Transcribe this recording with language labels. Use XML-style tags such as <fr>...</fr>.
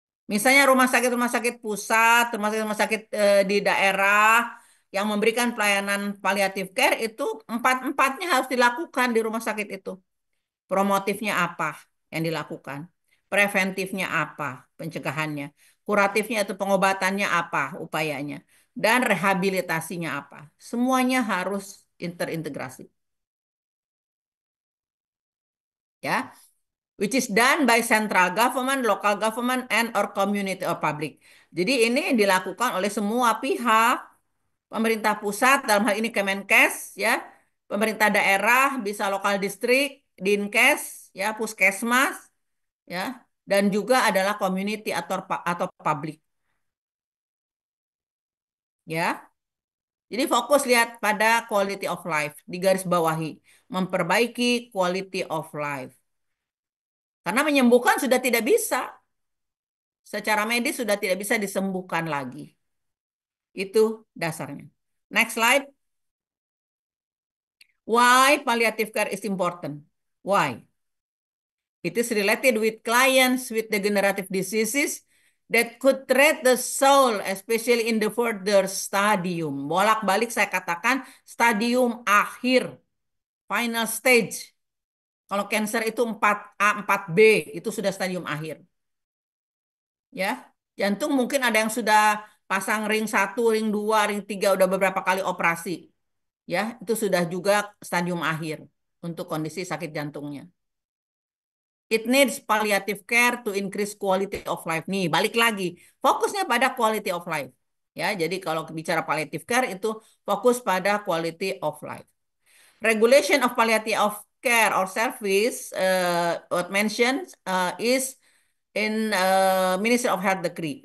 <id>Misalnya rumah sakit pusat, rumah sakit di daerah yang memberikan pelayanan palliative care itu empat-empatnya harus dilakukan di rumah sakit itu. Promotifnya apa yang dilakukan? Preventifnya apa? Pencegahannya. Kuratifnya itu pengobatannya apa? Upayanya. Dan rehabilitasinya apa? Semuanya harus terintegrasi.</id> <en>Ya, which is done by central government, local government, and or community or public.</en> <id>Jadi ini dilakukan oleh semua pihak, pemerintah pusat dalam hal ini Kemenkes, ya, pemerintah daerah bisa lokal distrik, Dinkes, ya, puskesmas, ya, dan juga adalah community atau public, ya. Jadi fokus lihat pada quality of life, di garis bawahi, memperbaiki quality of life. Karena menyembuhkan sudah tidak bisa, secara medis sudah tidak bisa disembuhkan lagi. Itu dasarnya.</id> <en>Next slide. Why palliative care is important? Why? It is related with clients with degenerative diseases that could threat the soul, especially in the further stadium.</en> <id>Bolak-balik saya katakan stadium akhir,</id> <en>final stage.</en> <id>Kalau cancer itu 4A, 4B, itu sudah stadium akhir. Ya, jantung mungkin ada yang sudah pasang ring 1, ring 2, ring 3, udah beberapa kali operasi. Ya, itu sudah juga stadium akhir untuk kondisi sakit jantungnya.</id> <en>It needs palliative care to increase quality of life.</en> <id>Nih, balik lagi. Fokusnya pada quality of life. Ya, jadi kalau bicara palliative care itu fokus pada quality of life.</id> <en>Regulation of palliative of care or service, what mentioned is in Ministry of Health Decree.</en>